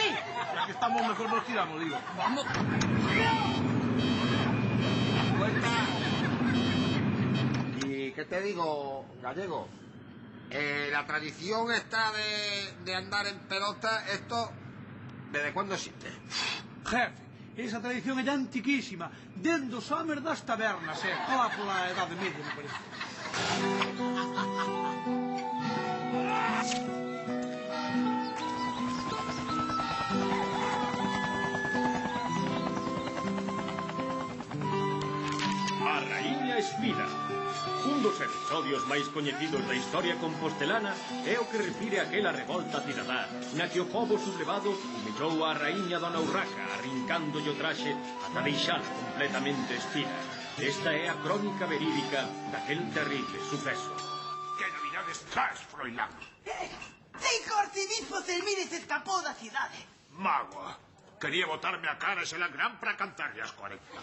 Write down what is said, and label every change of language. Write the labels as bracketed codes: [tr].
[es] Ya que estamos, mejor nos tiramos, digo. Vamos. ¿Y qué te digo, gallego? La tradición esta de andar en pelota, esto, ¿desde cuándo existe? [gl] Jefe, esa tradición é antiquísima, dende os homes das tabernas, toda pola Edade Media, me parece. A Raíña Espina, un Un dos episodios máis coñecidos da historia compostelana é o que refire a aquela revolta cidadá na que o pobo sublevado humillou a raíña Dona Urraca arrincándolle o traxe ata deixala completamente espida. Esta é a crónica verídica daquel terrible suceso. Que novidades traes, Froilán? Dijo arcebispo Celmírez escapou da cidade. Magua, quería botarme a cara ese gran para cantarle as 40.